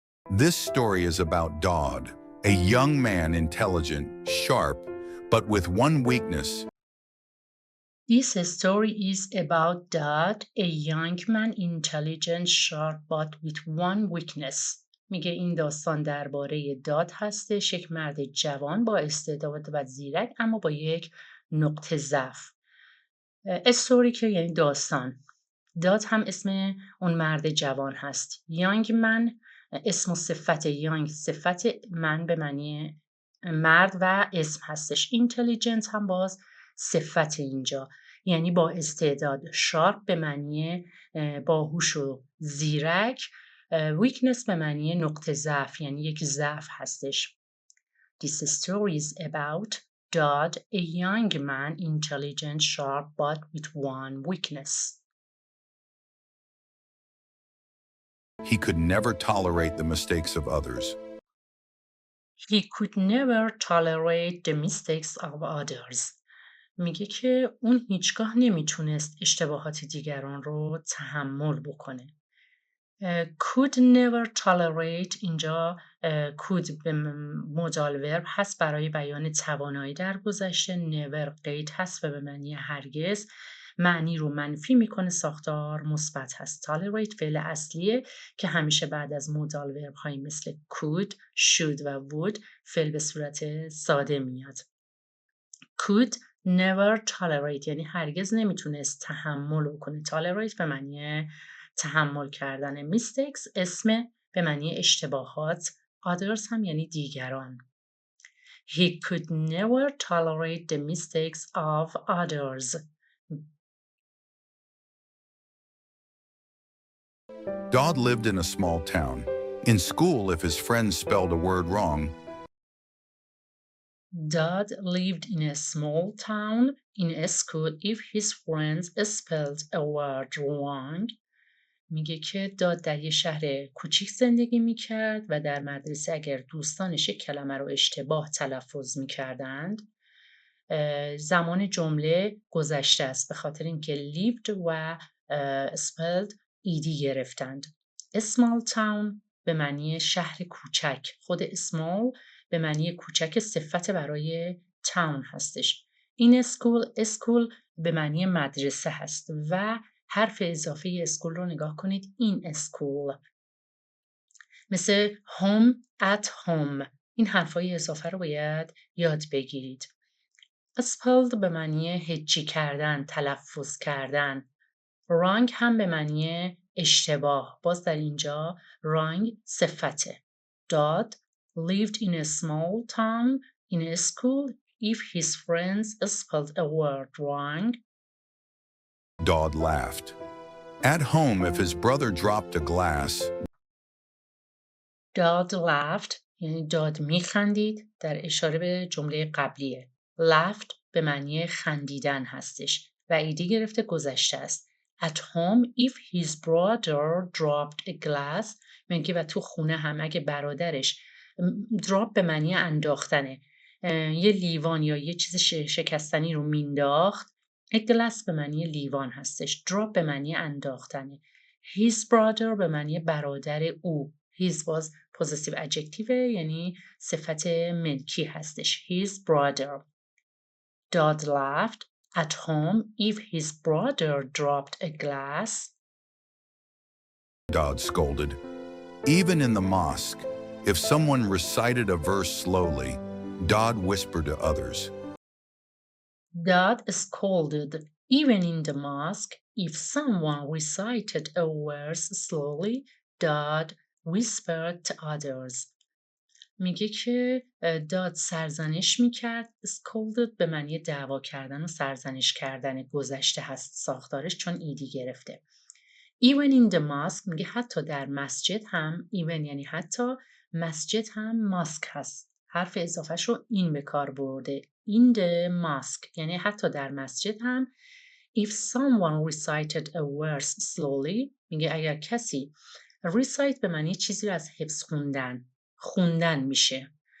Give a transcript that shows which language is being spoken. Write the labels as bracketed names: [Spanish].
[English] This story is about Dodd, a young man, intelligent, sharp, but with one weakness. This story is about Dad, a young man, intelligent, sharp, but with one weakness. [Persian] میگه این داستان درباره داد هستش، یک مرد جوان با استعداد و زیرک اما با یک نقطه ضعف. استوری که یعنی داستان. داد هم اسم اون مرد جوان هست. یانگ من اسم و صفت یانگ، صفت من به معنی مرد و اسم هستش. اینتلیجنت هم باز صفت اینجا، یعنی با استعداد. شارپ به معنی باهوش و زیرک. ویکنس به معنی نقطه ضعف، یعنی یک ضعف هستش. [English] This story is about Dodd, a young man, intelligent, sharp, but with one weakness. He could never tolerate the mistakes of others. He could never tolerate the mistakes of others. [Persian] میگه که اون هیچگاه نمیتونست اشتباهات دیگران رو تحمل بکنه. [English] could never tolerate [Persian] اینجا could به مودال ورب هست برای بیان توانایی در گذشته. never قید هست و به معنی هرگز. معنی رو منفی میکنه، ساختار مثبت هست. tolerate فعل اصلیه که همیشه بعد از مودال ورب هایی مثل could، should و would فعل به صورت ساده میاد. [English] could never tolerate [Persian] یعنی هرگز نمیتونست تحمل کنه. tolerate به معنی تحمل کردن. mistakes اسم به معنی اشتباهات. others هم یعنی دیگران. [English] He could never tolerate the mistakes of others. Dodd lived in a small town. In school, if his friends spelled a word wrong, Dad lived in a small town. In a school, if his friends spelled a word wrong. [Persian] میگه که داد در یه شهر کوچیک زندگی میکرد و در مدرسه اگر دوستانش یک کلمه رو اشتباه تلفظ میکردند زمان جمله گذشته است به خاطر اینکه lived و spelled ایدی گرفتند. [English] small town [Persian] به معنی شهر کوچک، خود small به معنی کوچک صفت برای town هستش. این school به معنی مدرسه هست و حرف اضافه اسکول رو نگاه کنید این اسکول مثل home [English] at home [Persian] این حرفای اضافه رو باید یاد بگیرید. spelled به معنی هجی کردن، تلفظ کردن. wrong هم به معنی اشتباه. باز در اینجا wrong صفته. [English] Dad lived in a small town in a school if his friends spelled a word wrong. Dad laughed. At home, if his brother dropped a glass, Dad laughed [Persian] یعنی داد میخندید در اشاره به جمله قبلیه. laughed به معنی خندیدن هستش و ایدی گرفته گذشته است. [English] At home if his brother dropped a glass [Persian] میگه و تو خونه هم اگه برادرش drop به معنی انداختنه یه لیوان یا یه چیز شکستنی رو مینداخت. [English] A glass [Persian] به معنی لیوان هستش. drop به معنی انداختنه. [English] His brother [Persian] به معنی برادر او. His باز possessive adjective یعنی صفت ملکی هستش. [English] His brother. Dad laughed at home if his brother dropped a glass. Dad scolded. Even in the mosque, if someone recited a verse slowly, Dad whispered to others. Dad scolded. Even in the mosque, if someone recited a verse slowly, Dad whispered to others. [Persian] میگه که داد سرزنش میکرد. scolded به معنی دعوا کردن و سرزنش کردن گذشته هست ساختارش چون ایدی گرفته. [English] Even in the mosque [Persian] میگه حتی در مسجد هم even یعنی حتی مسجد هم ماسک هست. حرف اضافهش رو این به کار برده. [English] In the mosque [Persian] یعنی حتی در مسجد هم [English] if someone recited a verse slowly [Persian] میگه اگر کسی recite به معنی چیزی رو از حفظ خوندن میشه.